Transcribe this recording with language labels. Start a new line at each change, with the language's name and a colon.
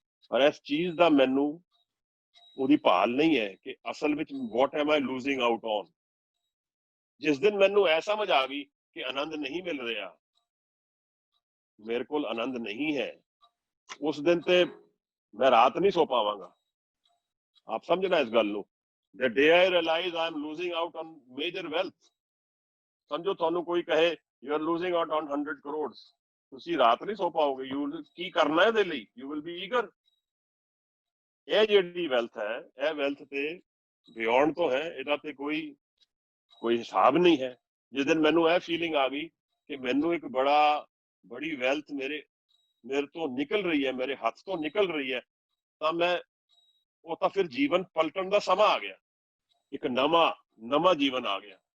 Punjabi: ਪਰ ਇਸ ਚੀਜ਼ ਦਾ ਮੈਨੂੰ ਉਹਦੀ ਭਾਲ ਨਹੀਂ ਹੈ ਕਿ ਅਸਲ ਵਿੱਚ
English: What am I losing out on.
Punjabi: ਜਿਸ ਦਿਨ ਮੈਨੂੰ ਇਹ ਸਮਝ ਆ ਗਈ ਕਿ ਆਨੰਦ ਨਹੀਂ ਮਿਲ ਰਿਹਾ, ਮੇਰੇ ਕੋਲ ਆਨੰਦ ਨਹੀਂ ਹੈ, ਉਸ ਦਿਨ ਤੇ ਮੈਂ ਰਾਤ ਨਹੀਂ ਸੋ ਪਾਵਾਂਗਾ। ਆਪ ਸਮਝਣਾ ਇਸ ਗੱਲ ਨੂੰ।
English: The day I realize I am losing out on major wealth,
Punjabi: ਸਮਝੋ ਤੁਹਾਨੂੰ ਕੋਈ ਕਹੇ
English: you are losing out on 100 crores,
Punjabi: ਤੁਸੀਂ ਰਾਤ ਨਹੀਂ ਸੋ ਪਾਓਗੇ। ਕੀ ਕਰਨਾ ਇਹਦੇ ਲਈ?
English: You will be eager।
Punjabi: ਇਹ ਜਿਹੜੀ ਵੈਲਥ ਹੈ, ਇਹ ਵੈਲਥ ਤੇ ਬਿਯੋਂਡ ਤੋਂ ਹੈ, ਇਹਦਾ ਤੇ ਕੋਈ ਹਿਸਾਬ ਨਹੀਂ ਹੈ। ਜਿਸ ਦਿਨ ਮੈਨੂੰ ਇਹ ਫੀਲਿੰਗ ਆ ਗਈ ਕਿ ਮੈਨੂੰ ਇੱਕ ਬੜੀ ਵੈਲਥ ਮੇਰੇ ਤੋਂ ਨਿਕਲ ਰਹੀ ਹੈ, ਮੇਰੇ ਹੱਥ ਤੋਂ ਨਿਕਲ ਰਹੀ ਹੈ, ਤਾਂ ਉਹ ਤਾਂ ਫਿਰ ਜੀਵਨ ਪਲਟਣ ਦਾ ਸਮਾਂ ਆ ਗਿਆ, ਇੱਕ ਨਵਾਂ ਜੀਵਨ ਆ ਗਿਆ।